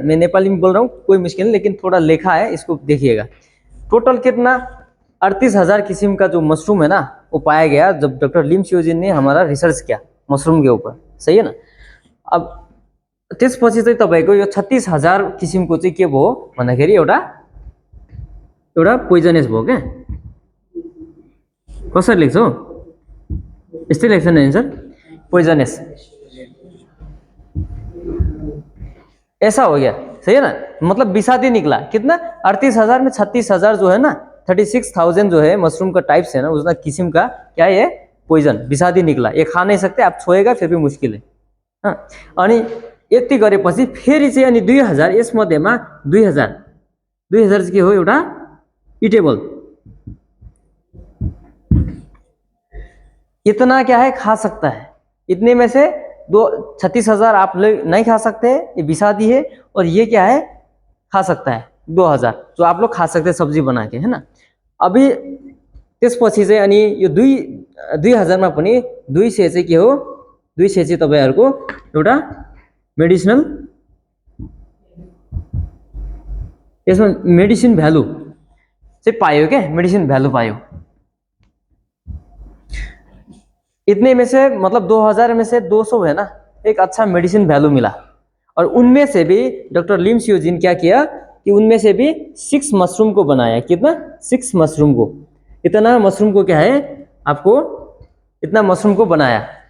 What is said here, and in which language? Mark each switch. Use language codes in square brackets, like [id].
[hi] मैं नेपाली में बोल रहा हूँ, कोई मुश्किल नहीं, लेकिन थोड़ा लिखा है इसको देखिएगा। टोटल कितना 38,000 किस्म का जो मशरूम है ना वो पाया गया जब डॉक्टर लिम स्योजिन ने हमारा रिसर्च किया मशरूम के ऊपर, सही है ना। [ne] अब त्यसपछि चाहिँ तपाईको यो 36,000 किसिमको चाहिँ के भयो भन्दाखेरि एउटा पोइजनस भयो क्या। कसरी लेख्छौ, यस्तै लेख्छ नि सर, पोइजनस, [hi] ऐसा हो गया, सही है ना। मतलब विषादी निकला। कितना 38,000 में 36,000 जो है ना, 36,000 जो है मशरूम का टाइप्स है ना, उसका किस्म का क्या है, पोइजन, विषादी निकला। ये खा नहीं सकते आप, छोएगा फिर भी मुश्किल है। [ne] हाँ, अनि यति गरेपछि फेरि चाहिँ अनि 2000 यसमध्येमा 2000 चाहिँ के हो, एउटा इटेबल। [hi] इतना क्या है, खा सकता है। इतने में से 36,000 आप लोग नहीं खा सकते, ये विषादी है। और ये क्या है, खा सकता है 2000 जो आप लोग खा सकते हैं सब्जी बना के, है ना। [ne] अभी त्यसपछि चाहिँ अनि यो 2000 मा पनि 200 चाहिँ के हो, 200 चाहिँ तपाईहरुको एउटा मेडिसिनल, यसमा मेडिसिन भ्यालु चाहिँ पायो क्या, मेडिसिन भ्यालु पायो। [hi] इतने में से मतलब 2000 में से 200 है ना, एक अच्छा मेडिसिन वैल्यू मिला। और उनमें से भी डॉक्टर लिम स्योजिन क्या किया कि उनमें से भी 6 मशरूम को बनाया। कितना, 6 मशरूम को, इतना मशरूम को क्या है आपको, इतना मशरूम को बनाया।